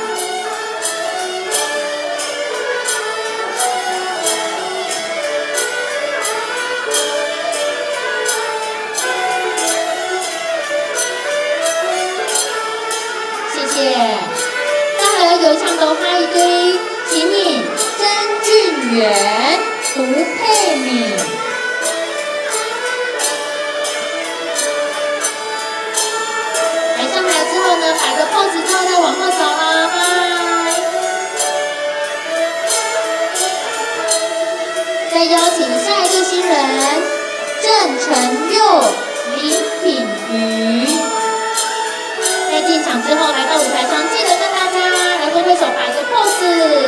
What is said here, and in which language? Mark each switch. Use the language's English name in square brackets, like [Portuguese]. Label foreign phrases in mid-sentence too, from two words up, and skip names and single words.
[Chinese] 那還有唱到下一對新人曾俊元、涂佩敏。來上台之後后呢，摆个 pose 之后再往后走啦，嗨！再邀请下一对新人郑成佑、林品瑜。在进场之后，来到舞台上，记得跟大家来挥挥手，摆个 pose。